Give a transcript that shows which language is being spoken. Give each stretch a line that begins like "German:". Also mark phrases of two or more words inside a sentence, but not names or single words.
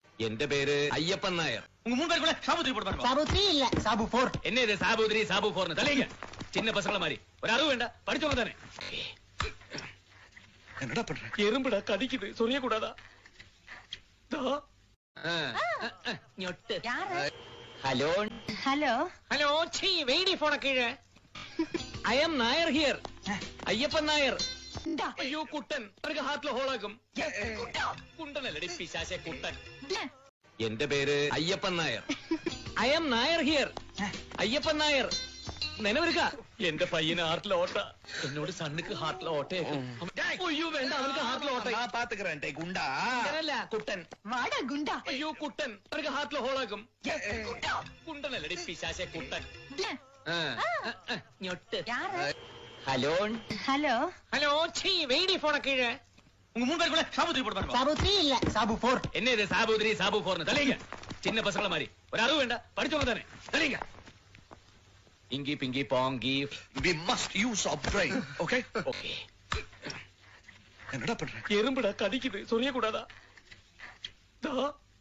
Malayalam: എന്റെ പേര് അയ്യപ്പൻ നായർ.
Tamil: உங்க 3 பேருக்குள்ள சாபு 3 போட்டு பாருங்க. சாபு 3 இல்ல சாபு 4. என்ன இது சாபு 3 சாபு 4 தலைங்க சின்ன பசங்கள மாதிரி ஒரு அறிவு வேண்டாம் படிச்சவங்க தானே. என்னடா பண்ற? எறும்புடா கடிக்குது சொரிய கூடாதா? ഞൊട്ട്.
Malayalam: ഹലോ
Tamil: ஹலோ
Malayalam: ഹലോ ഛീ വെയിഡി ഫോണ കീഴേ.
English: I am Nair here.
Malayalam: അയ്യപ്പൻ നായർ. അയ്യോ കുട്ടൻ അവർക്ക് ഹാർട്ടിലെ ഹോളാക്കും. കുണ്ടനല്ലടി പിശാചെ കുട്ടൻ. എന്റെ പേര് അയ്യപ്പൻ നായർ.
English: I am Nair here.
Malayalam: അയ്യപ്പൻ നായർ നിലവരുക. എന്റെ പയ്യന് ഹാർട്ടിലെ ഓട്ട. എന്നോട് സണ്ണുക്ക് ഹാർട്ടിലെ ഓട്ടയേക്കും. അയ്യോ വേണ്ട അവർക്ക് ഹാർട്ടിലെ ഓട്ട.
Tamil: நான் பாத்துக்கறேன் டே குண்டா.
Malayalam: അങ്ങനല്ല കുട്ടൻ.
Tamil: வாடா குண்டா.
Malayalam: അയ്യോ കുട്ടൻ അവർക്ക് ഹാർട്ടിലെ ഹോളാക്കും. കുണ്ടനല്ലടി പിശാചെ കുട്ടൻ. ഞൊട്ട്. ഹലോ
Tamil: ஹலோ
Malayalam: ഹലോ ഛീ വെയിഡി ഫോണ കീഴേ.
Tamil: உங்க 3 பேருக்குள்ள சாபு 3 போட்டு பாருங்க. சாபு 3 இல்ல சாபு 4. என்ன இது சாபு 3 சாபு 4 தலைங்க சின்ன பசங்கள மாதிரி ஒரு அறிவு வேண்டாம் படிச்சவங்க தானே. தலைங்க இங்கி பிங்கி பாங்கி.
English: We must use our brain, okay?
Tamil: ஓகே. என்னடா பண்ற? எறும்புடா கடிக்குது சொரிய கூடாதா?